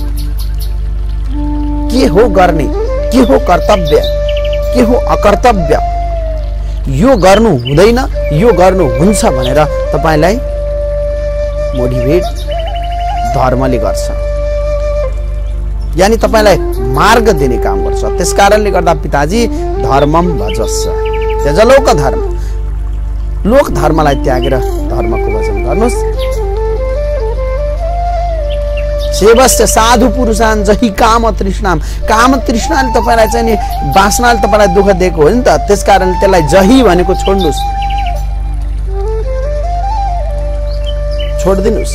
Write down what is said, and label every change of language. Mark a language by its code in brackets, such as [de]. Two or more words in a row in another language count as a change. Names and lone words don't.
[ne] के हो गर्ने, के हो कर्तव्य, के हो अकर्तव्य, यो गर्नु हुँदैन, यो गर्नु हुन्छ भनेर तपाईलाई मोटिभेट धर्मले गर्छ। यानी तपाईलाई मार्ग दिने काम गर्छ। त्यसकारणले गर्दा पिताजी [sa] धर्मम भजस्व, त्यज लोक धर्म, [ne] लोक धर्मलाई त्यागेर धर्मको भजन गर्नुस्। [sa] सेवस्य साधु पुरुषान जहि काम तृष्णाम, [ne] काम तृष्णाले तपाईलाई चाहिँ नि वासनाले तपाईलाई दुःख दिएको हो नि त। त्यसकारण त्यसलाई जहि भनेको छोड्नुस्, छोड्दिनुस्।